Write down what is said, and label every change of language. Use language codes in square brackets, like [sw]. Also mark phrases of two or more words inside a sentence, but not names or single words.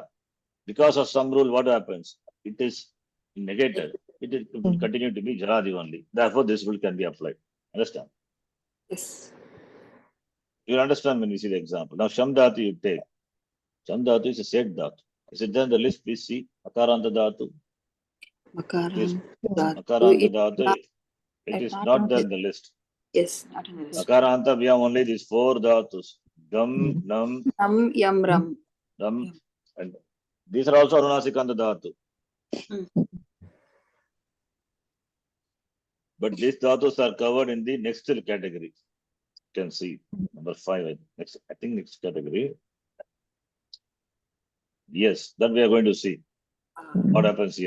[en] Because of some rule, what happens? It is negated. It will continue to be jaladi only. Therefore, this rule can be applied. Understand? Yes. You will understand when you see the example. Now, [sa] sham dhatu [en] you take. [sa] Sham dhatu [en] is a [sa] set dhatu. [en] Is it there in the list? Please see. [sa] Akaranta dhatu. Please. Makaram. Akaranta dhatu. [en] It is not not on there the- in the list. Yes, not in the list. Akaranta, we have only these 4 dhatus. [sa] Gam, nam, Nam, yam, ram. ram, [en] and these are also [sa] anunasikanta dhatu. [en] But these dhatus are covered in the next category. You can see number 5. I think next category. Yes, that we are going to see what happens here.